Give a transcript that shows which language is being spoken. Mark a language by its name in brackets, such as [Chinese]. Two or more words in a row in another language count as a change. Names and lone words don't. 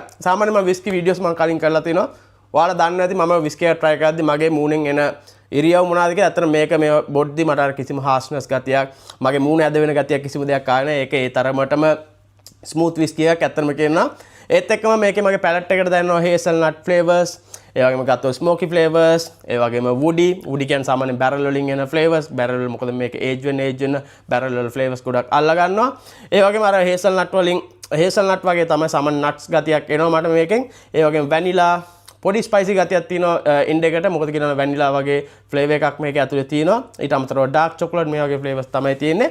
[Sinhala] සාමාන්‍යයෙන් මම විස්කි වීඩියෝස් මම කලින් කරලා තිනවා. ඔයාලා දන්නේ නැති මම විස්කි එක try කරද්දි මගේ මූණෙන් එන ඉරියව් මොනවාද කියලා ඇත්තට මේක මේ බොඩ්දි මට අර කිසිම harshness ගතියක් මගේ මූණ ඇද වෙන ගතියක් කිසිම දෙයක් ආවේ නැහැ. ඒක ඒ තරමටම ස්මූත් විස්කි එකක් ඇත්තටම කියනවා. ඒත් එක්කම මේකේ මගේ පැලට් එකට දැනෙනවා [English] hazel nut flavors. [Sinhala] ඒ වගේම ගත්තොත් [English] smoky flavors. [Sinhala] ඒ වගේම woody කියන්නේ සාමාන්‍යයෙන් barrel වලින් එන flavors. barrel වල මොකද මේක age වෙන barrel වල flavors ගොඩක් අල්ල ගන්නවා. ඒ වගේම අර [English] hazel nut [Sinhala] වලින් [English] hazel nut [Sinhala] වගේ තමයි සාමාන්‍ය nuts ගතියක් එනවා මට මේකෙන්. ඒ වගේම vanilla පොඩි ස්පයිසි ගතියක් තියෙනවා එන්ඩ් එකට. මොකද කියනවා වැනිලා වගේ ෆ්ලේවර් එකක් මේකේ ඇතුලේ තියෙනවා. ඊට අමතරව [English] dark chocolate [Sinhala] මේ වගේ ෆ්ලේවර්ස් තමයි තියෙන්නේ.